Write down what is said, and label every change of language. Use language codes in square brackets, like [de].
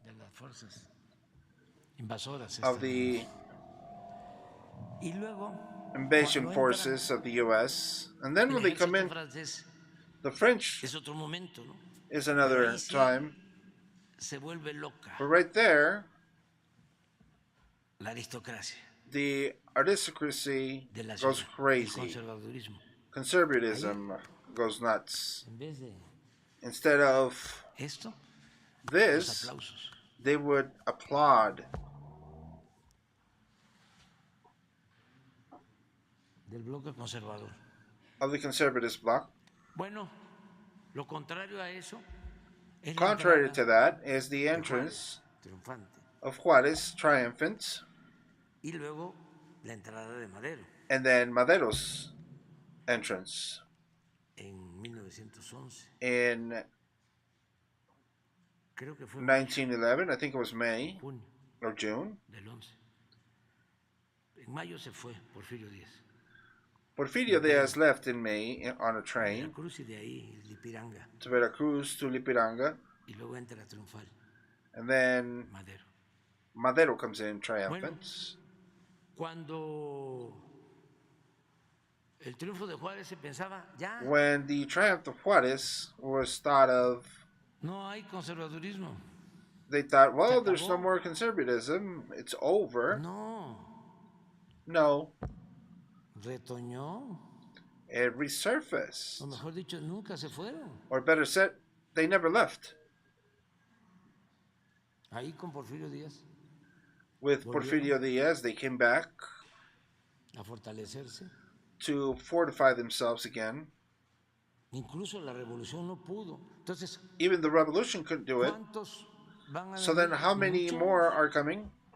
[es] De las fuerzas invasoras. [en] of the [es] Y luego, [en] invasion forces of the U.S. And then when they come in, the French [es] es otro momento, ¿no? [en] is another time. [es] Se vuelve loca. [en] But right there, [es] la aristocracia. [en] The aristocracy goes crazy. Conservatism goes nuts. Instead of this, they would applaud. [es] Del bloque conservador. [en] Of the conservative bloc. [es] Bueno, lo contrario a eso. [en] Contrary to that is the entrance of Juárez, triumphant. [es] Y luego la entrada de Madero. [en] And then Madero's entrance. [es] En 1911. [en] In [es] creo que fue [en] 1911, I think it was May or June. [es] Del 11. En mayo se fue Porfirio Díaz. [en] Porfirio Díaz left in May on a train [es] Veracruz y de ahí Lipiranga. [en] to Veracruz to Lipiranga. [es] Y luego entra triunfal. [en] And then Madero comes in triumphant. [es] Bueno, cuando el triunfo de Juárez se pensaba ya. [en] When the triumph of Juárez was thought of, [es] no hay conservadurismo. [en] They thought, well, there's no more conservatism. It's over. No. [es] Retoñó. [en] It resurfaced. [es] O mejor dicho, nunca se fueron. [en] Or better said, they never left. [es] Ahí con Porfirio Díaz. [en] With Porfirio Díaz, they came back [es] a fortalecerse. [en] To fortify themselves again. [es] Incluso la revolución no pudo. Entonces, [en] even the revolution couldn't do it. So then how many more are coming?